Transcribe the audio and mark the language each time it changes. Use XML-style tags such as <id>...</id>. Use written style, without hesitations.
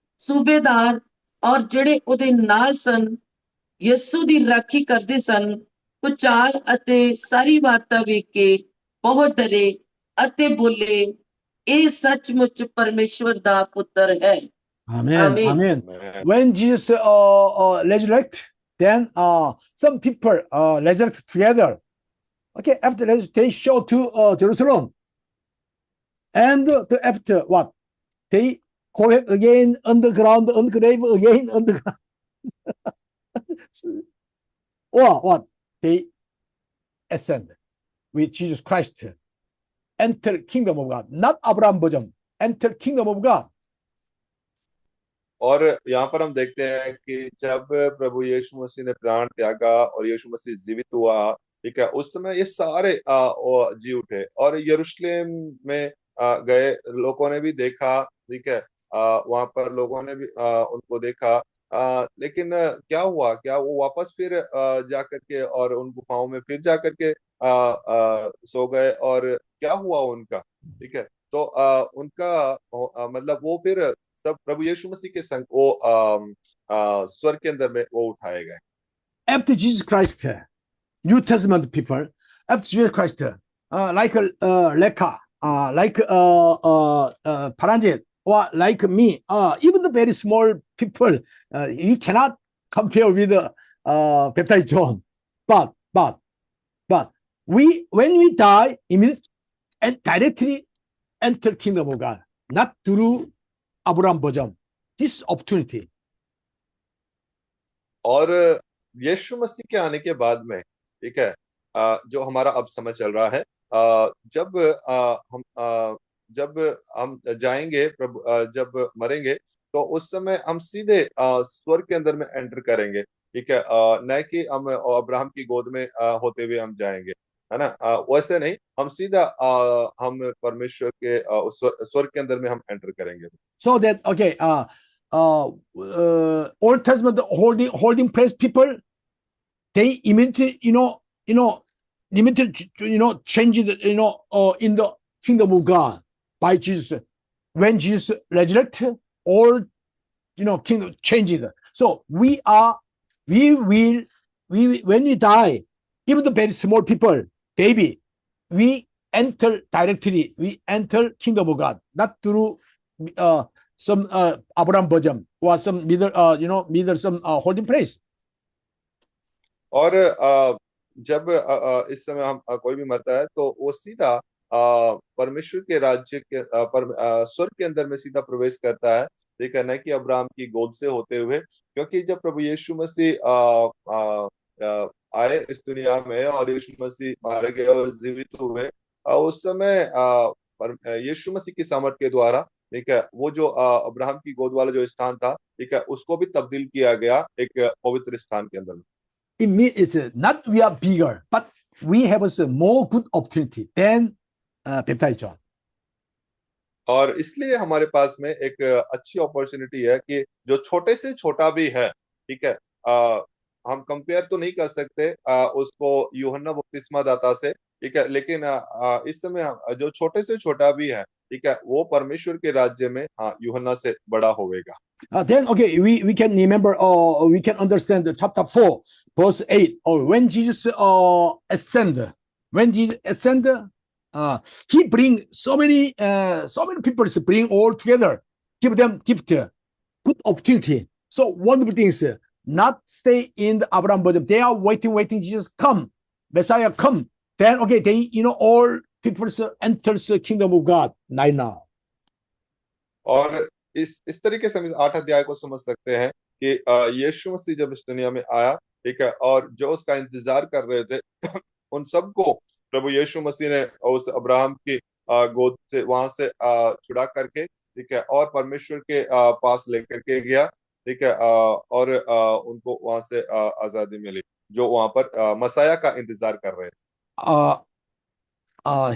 <pa>ਸੂਬੇਦਾਰ ਔਰ ਜਿਹੜੇ ਉਹਦੇ ਨਾਲ ਸਨ, ਯਿਸੂ ਦੀ ਰਾਖੀ ਕਰਦੇ ਸਨ, ਭੁਚਾਲ ਅਤੇ ਸਾਰੀ ਵਾਰਤਾ ਵੇਖ ਕੇ ਬਹੁਤ ਡਰੇ, ਅਤੇ ਬੋਲੇ, ਇਹ ਸੱਚਮੁੱਚ ਪਰਮੇਸ਼ਵਰ ਦਾ ਪੁੱਤਰ ਹੈ।</pa> <en>Amen. Amen. Amen. When Jesus resurrect, then some people resurrect together. Okay, after they show to Jerusalem, and after what they go again underground, grave again underground, or what they ascend with Jesus Christ, enter kingdom of God, not Abraham bosom, enter kingdom of God.</en> <hi>और यहाँ पर हम देखते हैं कि जब प्रभु यीशु मसीह ने प्राण त्यागा और यीशु मसीह जीवित हुआ, ठीक है, उस समय ये सारे जी उठे और यरूशलेम में गए। लोगों ने भी देखा, ठीक है, वहां पर लोगों ने भी उनको देखा, लेकिन क्या हुआ, क्या वो वापस फिर जा करके और उन गुफाओं में फिर जा करके सो गए, और क्या हुआ उनका, ठीक है, तो उनका मतलब वो फिर सब प्रभु यीशु मसीह के संग वो स्वर्ग के अंदर में वो उठाए गए।</hi> <en>After Jesus Christ, New Testament people, after Jesus Christ, like Leka, like Paranjit, or like me, even the very small people, you cannot compare with baptized John. But when we die, immediately and directly enter kingdom of God, not through Abraham bosom. This opportunity.</en> <hi>और यीशु मसीह के आने के बाद में, ठीक है, जो हमारा अब समय चल रहा है, जब हम जाएंगे प्रभु, जब मरेंगे तो उस समय हम सीधे स्वर्ग के अंदर में एंटर करेंगे, ठीक है, न कि हम अब्राहम की गोद में होते हुए हम जाएंगे, है ना, वैसे नहीं, हम सीधा हम परमेश्वर के स्वर्ग के अंदर में हम एंटर करेंगे।</hi> <en>So that okay, Old Testament holding place people, they immediately limited change it in the kingdom of God by Jesus. When Jesus resurrected, all kingdom changed. So when we die, even the very small people, baby, we enter directly. We enter kingdom of God, not through some Abraham bosom or some middle some holding place.</en> <hi>और जब इस समय हम कोई भी मरता है तो वो सीधा परमेश्वर के राज्य के स्वर्ग के अंदर में सीधा प्रवेश करता है, ठीक है, न कि अब्राहम की गोद से होते हुए। क्योंकि जब प्रभु यीशु मसीह आए इस दुनिया में और यीशु मसीह मारे गए और जीवित हुए, उस समय यीशु मसीह की सामर्थ के द्वारा, ठीक है, वो जो अब्राहम की गोद वाला जो स्थान था, ठीक है, उसको भी तब्दील किया गया एक पवित्र स्थान के अंदर।</hi> <en>It means it's not we are bigger, but we have a more good opportunity than baptized John.</en> <hi>और इसलिए हमारे पास में एक अच्छी अपॉर्चुनिटी है कि जो छोटे से छोटा भी है, ठीक है, हम कंपेयर तो नहीं कर सकते उसको यूहन्ना बपतिस्मा दाता से, ठीक है, लेकिन इस समय जो छोटे से छोटा भी है, ठीक है, वो परमेश्वर के राज्य में यूहन्ना से बड़ा होगा।</hi> <en>Then okay, we can remember or we can understand the chapter 4 verse 8, or when Jesus ascended, he bring so many people to bring all together, give them gift, good opportunity. So wonderful things, not stay in the Abraham bosom. They are waiting, Jesus come, Messiah come. Then okay, they all people enters the kingdom of God right now.</en> <hi>और इस तरीके से हम इस 8 अध्याय को समझ सकते हैं कि यीशु मसीह जब इस दुनिया में आया, ठीक है, और जो उसका इंतजार कर रहे थे उन सबको प्रभु यीशु मसीह ने उस अब्राहम की गोद से वहां से छुड़ा करके, ठीक है, और परमेश्वर के पास लेकर के गया, ठीक है, और उनको वहां से आजादी मिली, जो वहां पर मसाया का इंतजार कर रहे थे।</hi>